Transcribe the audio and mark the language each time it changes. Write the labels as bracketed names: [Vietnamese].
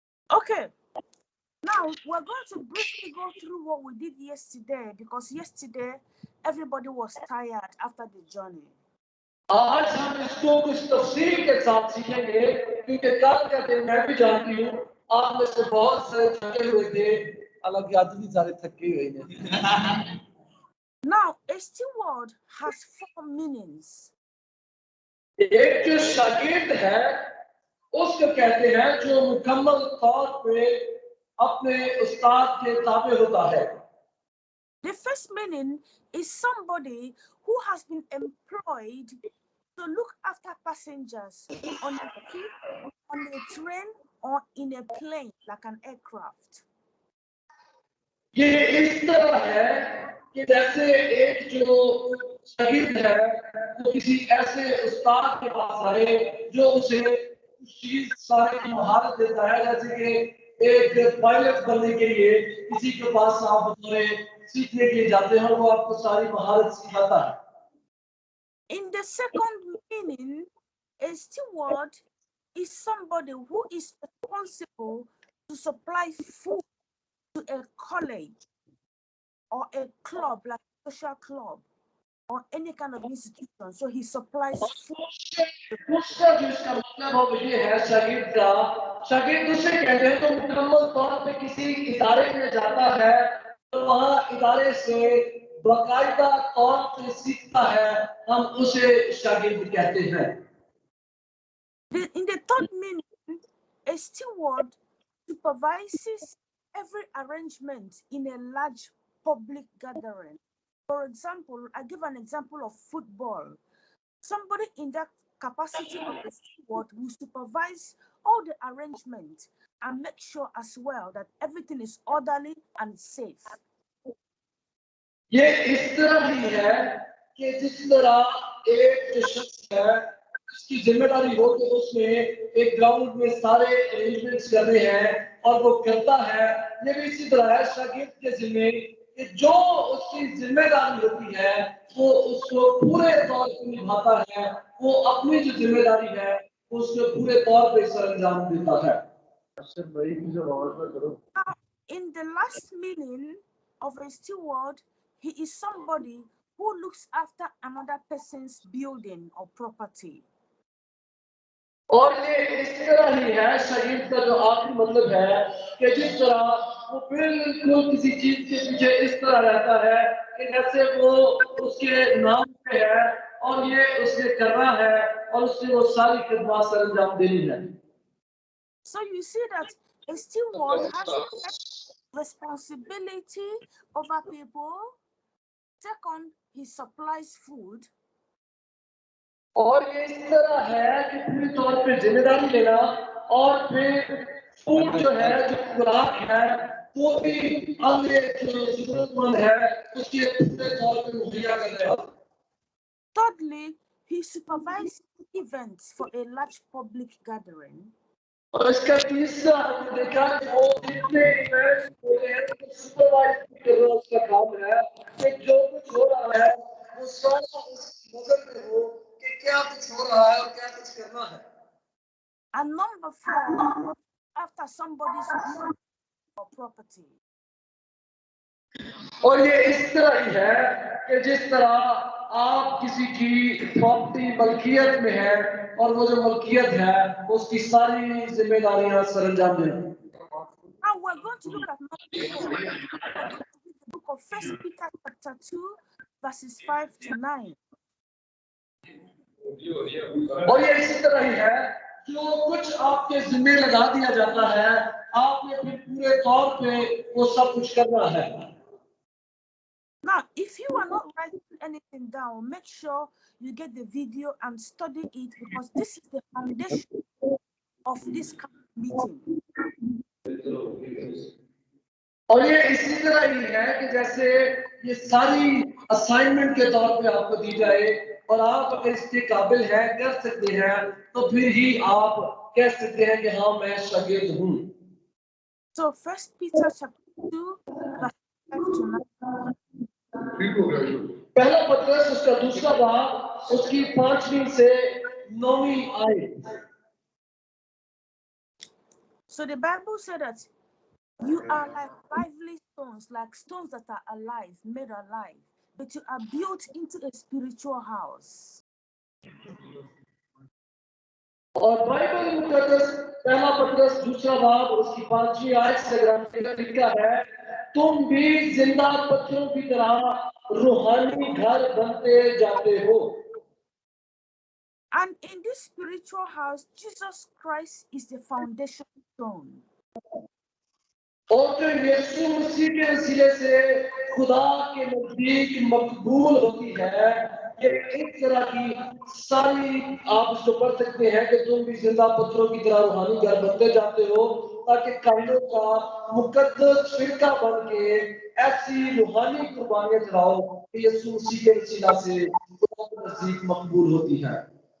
[English] Okay, now we're going to briefly go through what we did yesterday, because yesterday everybody was tired after the journey. [Hindi] आज हम इसको कुछ तफसील के साथ सीखेंगे क्योंकि कल का दिन मैं भी जानती हूँ आप में से बहुत सारे थके हुए थे हालांकि आज भी सारे थके हुए हैं [English] Now, a steward has 4 meanings. [Hindi] एक जो शागिर्द है उसको कहते हैं जो मुकम्मल तौर पे अपने उस्ताद के ताबे होता है [English] The first meaning is somebody who has been employed to look after passengers on a ship, on a train, or in a plane, like an aircraft. [Hindi] ये इस तरह है कि जैसे एक जो शहीद है वो किसी ऐसे उस्ताद के पास आए जो उसे चीज सारे की महारत देता है जैसे कि एक पायलट बनने के लिए किसी के पास आप बतौर सीखने के लिए जाते हैं और वो आपको सारी महारत सिखाता है [English] In the second meaning, a steward is somebody who is responsible to supply food to a college or a club, like a social club, or any kind of institution. So he supplies food. [Hindi] उसका जो इसका मतलब हो ये है शागिर्द उसे कहते हैं तो मुकम्मल तौर पे किसी इदारे में जाता है तो वहाँ इदारे से बाकायदा तौर पे सीखता है, हम उसे शागिर्द कहते हैं। [English] In the third meaning, a steward supervises every arrangement in a large public gathering. For example, I give an example of football. Somebody in that capacity of a steward will supervise all the arrangements and make sure as well that everything is orderly and safe. [Hindi] ये इस तरह ही है कि जिस तरह एक जो शख्स है उसकी जिम्मेदारी हो कि उसने एक ग्राउंड में सारे अरेंजमेंट्स करने हैं और वो करता है, ये भी इसी तरह है शागिर्द के जिम्मे कि जो उसकी जिम्मेदारी होती है वो उसको पूरे तौर पर निभाता है, वो अपनी जो जिम्मेदारी है उसको पूरे तौर पे सरअंजाम देता है। [English] In the last meaning of a steward, he is somebody who looks after another person's building or property. [Hindi] और ये इस तरह ही है शागिर्द का जो आखिरी मतलब है कि जिस तरह वो बिल्कुल किसी चीज के पीछे इस तरह रहता है कि जैसे वो उसके नाम पे है और ये उसने करना है और उसने वो सारी खिदमत सरअंजाम देनी है। [English] So you see that a steward has responsibility over people. Second, he supplies food. [Hindi] और ये इस तरह है कि पूरी तौर पे जिम्मेदारी लेना और फिर फूड जो है जो खुराक है वो भी अन्य जो जरूरतमंद है उसके पूरे तौर पे मुहैया कर देना। [English] Thirdly, he supervises events for a large public gathering. [Hindi] और इसका तीसरा हमने देखा कि वो जितने इवेंट्स हो रहे हैं तो सुपरवाइज करना उसका काम है कि जो कुछ हो रहा है वो सारा उस नजर में हो कि क्या कुछ हो रहा है और क्या कुछ करना है। [English] And number 4, after somebody's building or property. [Hindi] और ये इस तरह ही है कि जिस तरह आप किसी की प्रॉपर्टी मलकियत में है और वो जो मलकियत है उसकी सारी जिम्मेदारियां सरअंजाम देना। [English] Now we're going to look at number 4. We're going to read the book of 1 Peter chapter 2, verses 5 to 9. [Hindi] और ये इसी तरह ही है जो कुछ आपके जिम्मे लगा दिया जाता है आपने फिर पूरे तौर पे वो सब कुछ करना है। [English] Now, if you are not writing anything down, make sure you get the video and study it, because this is the foundation of this kind of meeting. [Hindi] और ये इसी तरह ही है कि जैसे ये सारी असाइनमेंट के तौर पे आपको दी जाए और आप अगर इसके काबिल हैं कर सकते हैं तो फिर ही आप कह सकते हैं कि हाँ मैं शागिर्द हूँ। [English] So 1 Peter chapter 2, verse 5 to 9. [Hindi] पहला पत्रस उसका दूसरा भाग उसकी 5वीं से 9वीं आयत। [English] So the Bible said that you are like lively stones, like stones that are alive, made alive, but you are built into a spiritual house. [Hindi] और बाइबल मुकद्दस पहला पत्रस दूसरा भाग उसकी 5वीं आयत से ग्रंथ लिखा है, तुम भी जिंदा पत्थरों की तरह रूहानी घर बनते जाते हो। [English] And in this spiritual house, Jesus Christ is the foundation stone. [Hindi] और जो यीशु मसीह के वसीले से खुदा के नजदीक मकबूल होती है, ये एक तरह की सारी आप इसको पढ़ सकते हैं कि तुम भी जिंदा पत्थरों की तरह रूहानी घर बनते जाते हो ताकि कायदों का मुकद्दस फिरका बन के ऐसी रूहानी कुर्बानियां चढ़ाओ कि यीशु मसीह के वसीला से खुदा के नजदीक मकबूल होती है।